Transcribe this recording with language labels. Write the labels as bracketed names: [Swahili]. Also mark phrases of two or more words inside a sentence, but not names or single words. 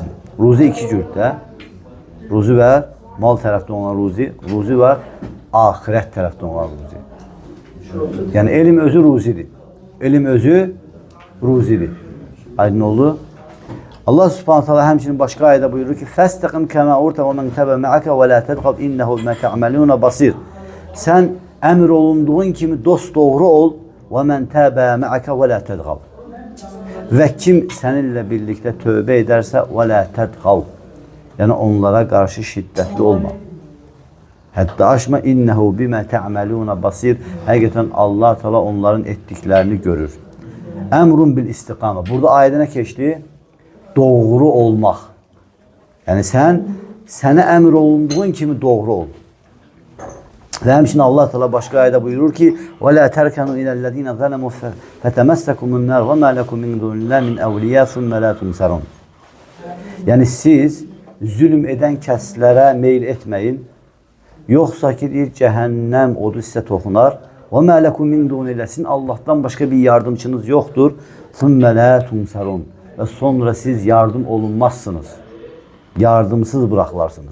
[Azerbaijani] Ruzi iki cürddə, ruzi və mal tərəfdə olan ruzi və axirət tərəfdə olan ruzi. Yəni elm özü ruzidir. Elm özü ruzidir. Aydın oldu? [Arabic] الله سبحانه وتعالى [Azerbaijani] həmçinin başqa ayədə buyurur ki: [Arabic] "فاستقم كما أمرت ومن تاب معك ولا تطغوا إنه بما تعملون بصير." [Azerbaijani] Sən əmr olunduğun kimi dosdoğru ol [Arabic] ومن تاب معك ولا تطغوا. [Azerbaijani] Və kim səninlə birlikdə tövbə edərsə [Arabic] ولا تطغوا. [Azerbaijani] Yəni onlara qarşı şiddətli olma. Hətta aşma [Arabic] إنه بما تعملون بصير. [Azerbaijani] Həqiqətən Allah Teala onların etdiklərini görür. [Arabic] أمر بالاستقامة. [Azerbaijani] Burada ayədə nə keçdi? Doğru olmaq. Yəni sənə əmr olunduğun kimi doğru ol. Və həmçinin Allah Teala başqa ayədə buyurur ki: [Arabic] "ولا تركنوا إلى الذين ظلموا فتمسكم النار وما لكم من دون الله من أولياء ثم لا تنصرون." [Azerbaijani] Yəni siz zülm edən kəslərə meyl etməyin. Yoxsa ki deyir cəhənnəm odu sizə toxunar. [Arabic] وما لكم من دون الله. [Azerbaijani] Sizin Allahdan başqa bir yardımçınız yoxdur. [Arabic] ثم لا تنصرون. [Azerbaijani] Və sonra siz yardım olunmazsınız. Yardımsız bırakılarsınız.